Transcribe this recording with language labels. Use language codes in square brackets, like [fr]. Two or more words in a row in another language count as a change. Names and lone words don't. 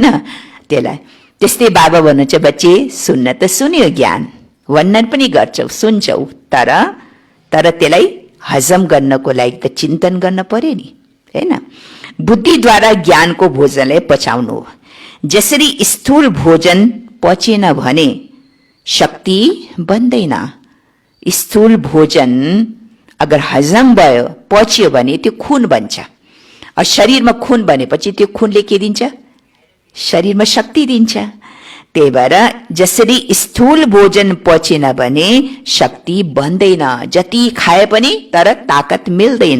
[ne] त्यसलाई त्यस्तै बाबा भन्नुहुन्छ, बच्चे सुन्न त सुन्यो ज्ञान, वर्णन पनि गर्छौ, सुन्छौ, तर त्यसलाई हजम गर्नको लागि त चिन्तन गर्न पर्यो नि हैन? बुद्धिद्वारा ज्ञानको भोजनलाई पचाउनु हो। जसरी स्थूल भोजन पचेन भने शक्ति बन्दैन। स्थूल भोजन अगर हजम भयो, पच्यो भने त्यो खुन बन्छ। और शरीरमा खुन बनेपछि त्यो खुनले के दिन्छ? शरीरमा शक्ति दिन्छ। त्यही भएर जसरी स्थूल भोजन पचेन भने शक्ति बन्दैन, जति खाए पनि तर ताकत मिल्दैन।